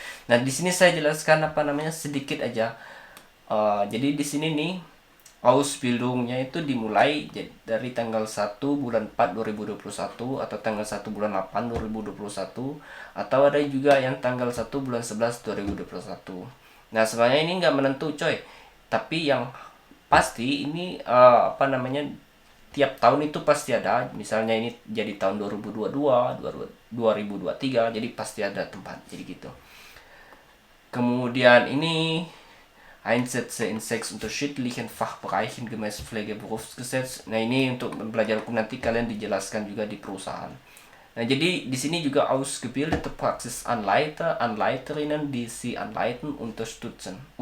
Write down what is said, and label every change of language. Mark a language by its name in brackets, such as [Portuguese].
[Indonesian] Nah di sini saya jelaskan apa namanya sedikit aja. Jadi di sini nih Ausbildungnya itu dimulai dari tanggal 1 bulan 4 2021 atau tanggal 1 bulan 8 2021 atau ada juga yang tanggal 1 bulan 11 2021. Nah, sebenarnya ini nggak menentu coy. Tapi yang pasti ini apa namanya tiap tahun itu pasti ada. Misalnya ini jadi tahun 2022, 2023 jadi pasti ada tempat. Jadi gitu. Kemudian ini [German] Einsätze in 6 unterschiedlichen Fachbereichen gemäß Pflegeberufsgesetz. [Indonesian] Nah, ini untuk belajar hukum nanti kalian dijelaskan juga di perusahaan. Nah, jadi di sini juga [German] ausgebildete Praxisanleiter, Anleiterinnen, die sie anleiten, unterstützen.